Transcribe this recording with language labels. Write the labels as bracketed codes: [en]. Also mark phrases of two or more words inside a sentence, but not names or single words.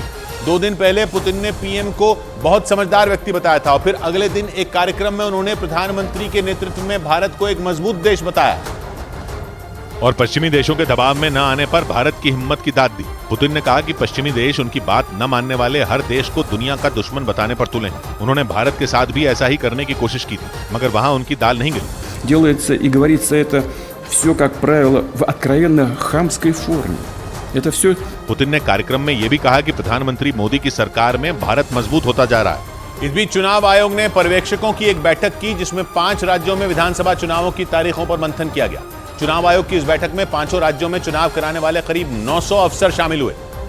[hi] 2 दिन पहले पुतिन ने पीएम को बहुत समझदार व्यक्ति बताया था और फिर अगले दिन एक कार्यक्रम में उन्होंने प्रधानमंत्री के नेतृत्व में भारत को एक मजबूत देश बताया और पश्चिमी देशों के दबाव में न आने पर भारत की हिम्मत की दाद दी। पुतिन ने कहा कि पश्चिमी देश उनकी बात न मानने वाले हर देश को दुनिया का दुश्मन बताने पर तुले हैं। उन्होंने भारत के साथ भी ऐसा ही करने की कोशिश की थी, मगर वहां उनकी दाल नहीं गली। [ru] Делается и говорится это все, как правило, в откровенно хамской форме. Это все. [hi] पुतिन ने कार्यक्रम में यह भी कहा कि प्रधानमंत्री मोदी की सरकार में भारत मजबूत होता जा रहा है। इस बीच चुनाव आयोग ने पर्यवेक्षकों की एक बैठक की, जिसमें 5 राज्यों में विधानसभा चुनावों की तारीखों पर मंथन किया गया। चुनाव आयोग की इस बैठक में 5 राज्यों में चुनाव कराने वाले करीब 900 अफसर शामिल हुए